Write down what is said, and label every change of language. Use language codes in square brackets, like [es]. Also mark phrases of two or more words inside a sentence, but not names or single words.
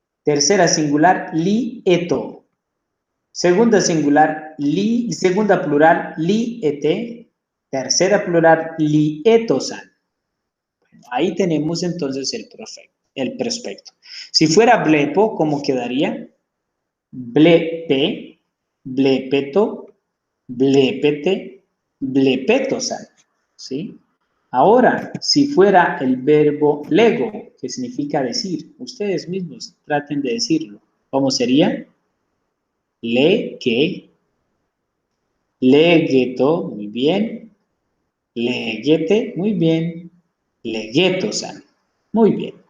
[es] Tercera singular, lieto. Segunda singular, segunda plural, liete. Tercera plural, lietosan. Ahí tenemos entonces el prospecto. Si fuera blepo, ¿cómo quedaría? [el] βλέπε, βλεπέτω, βλέπετε, βλεπέτωσαν. [es] ¿Sí? Ahora, si fuera el verbo lego, que significa decir, ustedes mismos traten de decirlo. ¿Cómo sería? [el] λέγε, λεγέτω, [es] muy bien. Leguete, muy bien. Leguetosan, muy bien.